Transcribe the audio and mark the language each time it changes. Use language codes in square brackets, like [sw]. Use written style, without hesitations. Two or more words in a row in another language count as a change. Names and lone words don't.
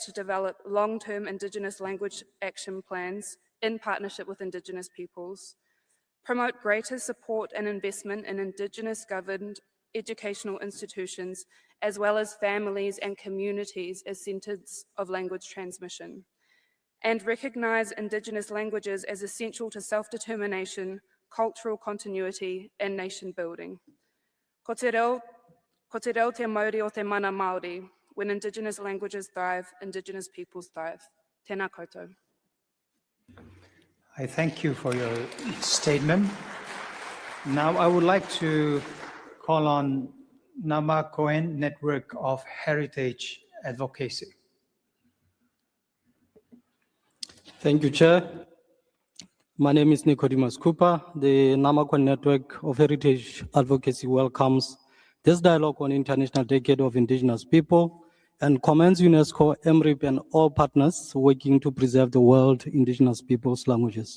[en] to develop long-term Indigenous language action plans in partnership with Indigenous peoples, promote greater support and investment in Indigenous-governed educational institutions, as well as families and communities as centres of language transmission, and recognise Indigenous languages as essential to self-determination, cultural continuity, and nation building. [mi] Ko te reo te Māori o te mana Māori. [en] When Indigenous languages thrive, Indigenous peoples thrive. [mi] Tēnā koutou. [en] I thank you for your statement. Now I would like to call on Nama Cohen Network of Heritage Advocacy. Thank you, Chair. My name is Nicodemus Cooper. The Namaquan Network of Heritage Advocacy welcomes this dialogue on International Decade of Indigenous People and commends UNESCO, EMRIP, and all partners working to preserve the world Indigenous peoples' languages.